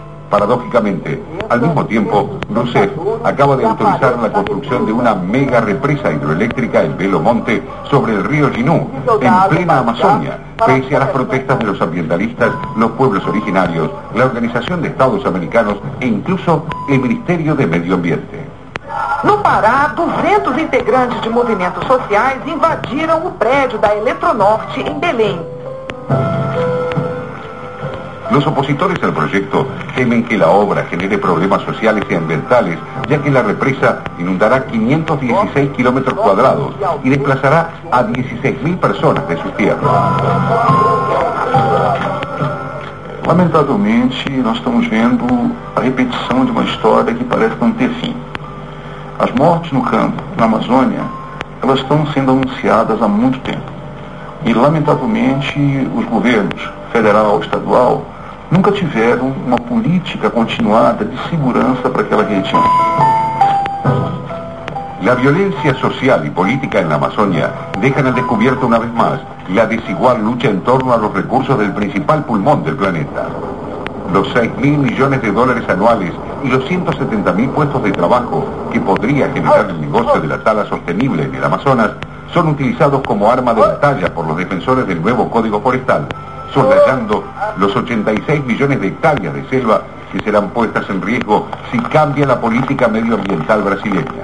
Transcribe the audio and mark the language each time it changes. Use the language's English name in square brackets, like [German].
[Spanish] Paradójicamente, al mismo tiempo, Rousseff acaba de autorizar la construcción de una mega represa hidroeléctrica en Belo Monte sobre el río Xingu, en plena Amazonia, pese a las protestas de los ambientalistas, los pueblos originarios, la Organización de Estados Americanos e incluso el Ministerio de Medio Ambiente. [Portuguese] No Pará, 200 integrantes de movimentos sociais invadiram o prédio da Eletronorte em Belém. [Spanish] Los opositores al proyecto temen que la obra genere problemas sociales y ambientales, ya que la represa inundará 516 kilómetros cuadrados y desplazará a 16.000 personas de sus tierras. [Portuguese] Lamentavelmente, nós estamos vendo a repetição de uma história que parece não ter fim. As mortes no campo, na Amazônia, elas estão sendo anunciadas há muito tempo. E, lamentavelmente, os governos federal e estadual nunca tiveram uma política continuada de segurança para aquela região. [Spanish] La violencia social y política en la Amazonia dejan al descubierto una vez más la desigual lucha en torno a los recursos del principal pulmón del planeta. Los 6.000 millones de dólares anuales y los 170.000 puestos de trabajo que podría generar el negocio de la tala sostenible en el Amazonas son utilizados como arma de batalla por los defensores del nuevo Código Forestal, soslayando los 86 millones de hectáreas de selva que serán puestas en riesgo si cambia la política medioambiental brasileña.